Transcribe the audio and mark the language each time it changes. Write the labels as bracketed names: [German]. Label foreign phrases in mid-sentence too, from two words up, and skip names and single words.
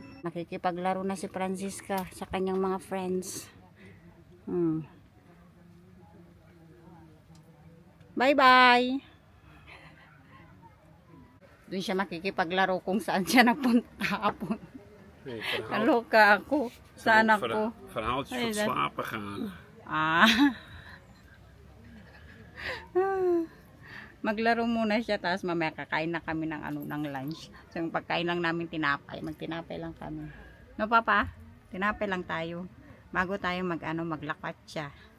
[Filipino] Nakikipaglaro na si Francisca sa kanyang mga friends. Bye-bye! Doon siya makikipaglaro kung saan siya napunta hapon. [Dutch] Nee, verhaal, [Filipino] Kaloka ako sa anak ko. [Dutch] verhaaltjes Hey, van dat- slapen gaan. Ah. [Filipino] Maglaro muna siya tapos mamaya kakain na kami ng ng lunch. So yung pagkain lang namin tinapay, magtinapay lang kami. No papa? Tinapay lang tayo. Bago tayo maglakwat siya.